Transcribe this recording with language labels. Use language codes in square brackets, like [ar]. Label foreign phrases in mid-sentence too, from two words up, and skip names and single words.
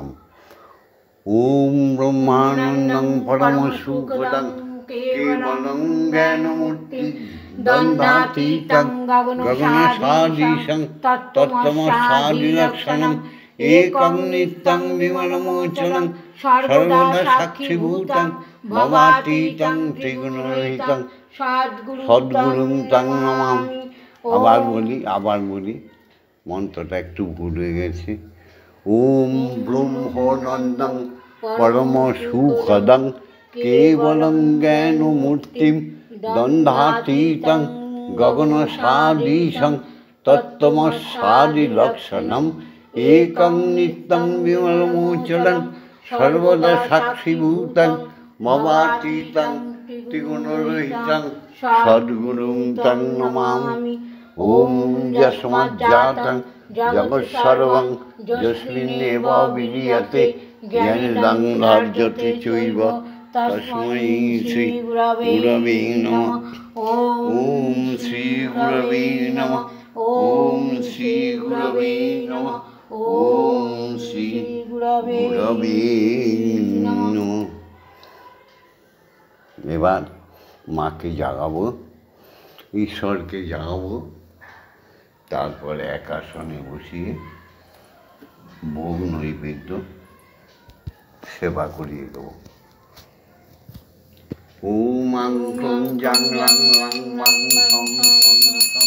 [sa] ওম ব্রহ্মানন্দং পরম সুখদং কেবলং জ্ঞানমূর্তি দ্বন্দ্বাতীতং গগনসাদৃশং তত্ত্বমস্যাদিলক্ষণং একং নিত্যং বিমলমোচনং সর্বদা সাক্ষীভূতং ভবাতীতং ত্রিগুণরহিতং সদ্গুরুং তং নমামি। [bn] আবার বলি মন্ত্রটা একটু ভুল হয়ে গেছে। [sa] ওম ব্রহ্মানন্দং পরম সুখদং কেবলং জ্ঞানমূর্তিম দ্বন্দ্বাতীতং গগনসাদৃশং তত্ত্বমস্যাদিলক্ষণং একং নিত্যং বিমলমোচনং সর্বদা সাক্ষীভূতং ভবাতীতং ত্রিগুণরহিতং সদ্গুরুং তং নমামি। ওম যস্মাজ্জাতং জগৎসর্বং যস্মিন্নেব বিলীয়তে জ্ঞানদং ধার্যতে চৈব তস্मै শ্রী গুরবে নমঃ। ওম শ্রী গুরবে নমঃ। ওম শ্রী গুরবে নমঃ। ওম শ্রী গুরবে নমঃ। [bn] এবার মাকে জাগাবো, ঈশ্বরকে জাগাবো, তারপরে এক আসনে বসিয়ে ভোগ নৈবেদ্য সেবা করিয়ে দেবো। [sa] ওম আং ক্লোং জাং লাং লাং মাং সং সং সং।